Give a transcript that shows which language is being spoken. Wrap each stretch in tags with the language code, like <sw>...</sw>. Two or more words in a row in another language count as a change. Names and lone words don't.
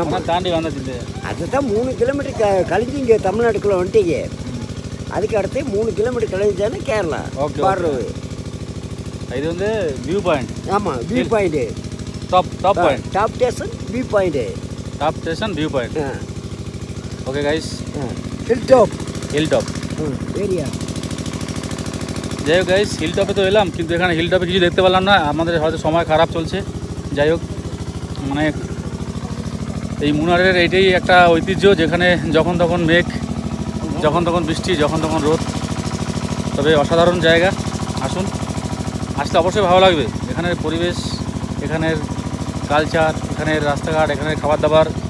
<ta>ஆனால் தாண்டி வந்துச்சு அதுதான் 3 கிலோமீட்டர் கழிஞ்சு இங்கே தமிழ்நாட்டுக்குள்ளே வந்துட்டீங்க அதுக்கு அடுத்து 3 கிலோமீட்டர் கழிஞ்சானே கேரளா Okay, பார்டர் இது வந்து</ta> <en>view point</en> <ta>ஆமாம்</ta> <en>view point top point</en> <ta>டாப் ஸ்டேஷன் வியூ பாயிண்ட்டு</ta> <en>Top Station View Point okay guys hill top hill top</en> <bn>এরিয়া যাই হোক গাইস</bn> <en>hill top</en> <bn>তো এলাম কিন্তু এখানে</bn> <en>hill top</en> <bn>কিছু দেখতে পেলাম না আমাদের হয়তো সময় খারাপ চলছে যাই হোক মানে এই মুনারের এইটাই একটা ঐতিহ্য যেখানে যখন তখন মেঘ যখন তখন বৃষ্টি যখন তখন রোদ তবে অসাধারণ জায়গা আসুন আসতে অবশ্যই ভালো লাগবে এখানের পরিবেশ এখানের কালচার এখানের রাস্তাঘাট এখানের খাবার দাবার</bn>